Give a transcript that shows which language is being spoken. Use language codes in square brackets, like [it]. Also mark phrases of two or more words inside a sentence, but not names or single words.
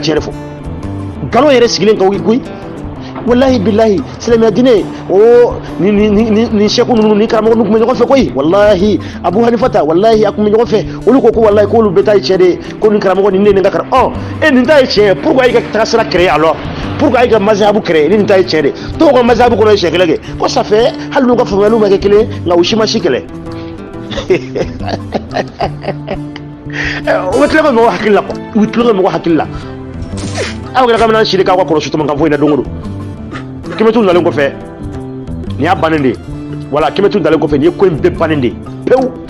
[bm] nin bɛ ka tiɲɛ de fɔ nkalon yɛrɛ sigilen ka koyi [ar] wallahi billahi [bm] silamɛ dinɛ o ni sɛku ninnu ni karamɔgɔ ninnu tun bɛ ɲɔgɔn fɛ koyi wallahi Abu Hanifata wallahi a tun bɛ ɲɔgɔn fɛ olu ko wallahi k'olu bɛɛ ta ye tiɲɛ de ye ko nin karamɔgɔ nin ne nin ka karamɔgɔ nin ta ye tiɲɛ ye pourquoi i ka taga sira créer [fr] alors pourquoi [bm] i ka mazhabu créer ni nin ta ye tiɲɛ de dɔw ka mazhabu kɔnɔ ye siɲɛ kelen kɛ ko [fr] ça fait [bm] hali n'u ka faamuyaliw ma kɛ kelen nka u si ma si kɛlɛ u bɛ tila ka mɔgɔ hakili la quoi u bɛ tila ka mɔgɔ hakili la aw kɛra kabini an siri k'aw ka kɔlɔsi tuma kan foyi na don o don Kemetu nalen kɔfɛ nin y'a bannen de ye wala Kemetu nalen kɔfɛ nin ye ko in bɛɛ bannen de ye pewu